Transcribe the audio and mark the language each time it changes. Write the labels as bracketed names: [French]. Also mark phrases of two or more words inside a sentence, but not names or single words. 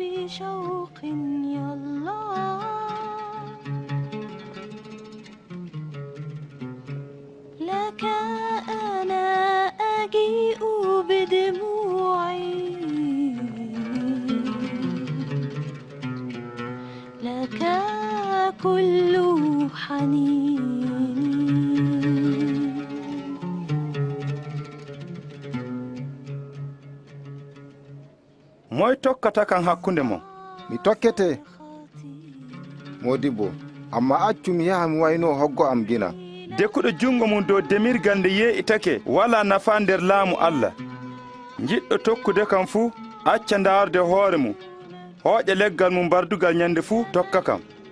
[Arabic] شوق يا الله لك أنا أجيء بدموعي لك كل حنين [Fula] moy tokkata kan hakkunde mo mi tokkete modibbo amma accu mi yaha mi wayno hoggo am gina dekkuɗo jungo mum dow demirgal nde yee'itake wala nafa nder laamu Allah jiɗɗo tokkude kam fuu acca ndaarde hoore mum hooƴa leggal mum bardugal nyande fuu tokka kam